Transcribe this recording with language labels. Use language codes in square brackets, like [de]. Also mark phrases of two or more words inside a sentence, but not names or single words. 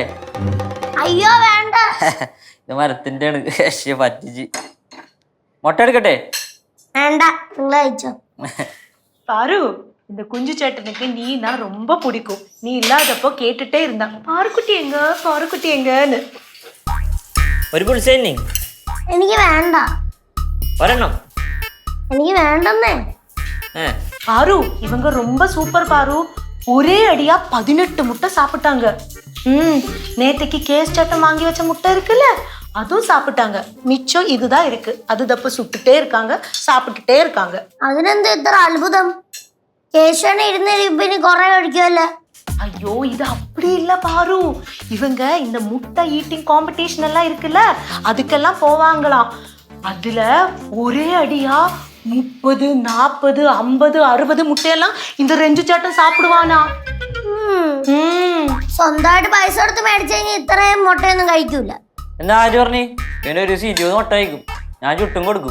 [ml] അയ്യോ വേണ്ട. ഇത് മരത്തിന്റെ പറ്റിച്ച്. മുട്ട എടുക്കട്ടെ? വേണ്ട, നിങ്ങൾ കഴിച്ചോ. [ta] பாரு, இந்த குஞ்சு சேட்டனுக்கு நீனா ரொம்ப பிடிக்கும். நீ இல்லாதப்போ கேட்டுட்டே இருந்தான், பாருக்குட்டி எங்கன்னு. [ml] ഒരു പുളിസ തന്നെ എനിക്ക് വേണ്ട. ഒരെണ്ണം. എനിക്ക് വേണ്ടെന്നേ. [ta] பாரு இவங்க ரொம்ப சூப்பர் பாரு. ஒரே அடியா 18 முட்டை சாப்பிட்டாங்க. நேத்தைக்கு கேஸ் சட்டம் வாங்கி வச்ச முட்டை இருக்குல்ல, அதுவும் சாப்பிட்டாங்க. மிச்சம் இதுதான் இருக்கு. அது தப்பு சுட்டுட்டே இருக்காங்க, சாப்பிட்டுட்டே இருக்காங்க. [ml] അതിനെന്ത് ഇത്ര അത്ഭുതം? കേശവനെ ഇരുന്ന് കൊറേ കഴിക്കുമല്ലേ. [ta] ஐயோ இது அப்படி இல்ல பாரு. இவங்க இந்த முட்டை ஈட்டிங் காம்படிஷன் எல்லாம் இருக்குல்ல, அதுக்கெல்லாம் போவாங்களாம். அதுல ஒரே அடியா 30, 40, 50, 60 മുട്ടയെല്ലാം இந்த ரெஞ்சு [ml] ചേട്ടൻ സാപ്പിടുവാനാ. സ്വന്തമായിട്ട് പൈസ കൊടുത്ത് മേടിച്ചു കഴിഞ്ഞാൽ ഇത്രയും മുട്ടയൊന്നും കഴിക്കൂല. എന്നാ ആര് പറഞ്ഞേ? ഇവനെ ഒരു 20 മുട്ട കഴിക്കും, ഞാൻ ചുട്ടും കൊടുക്കും.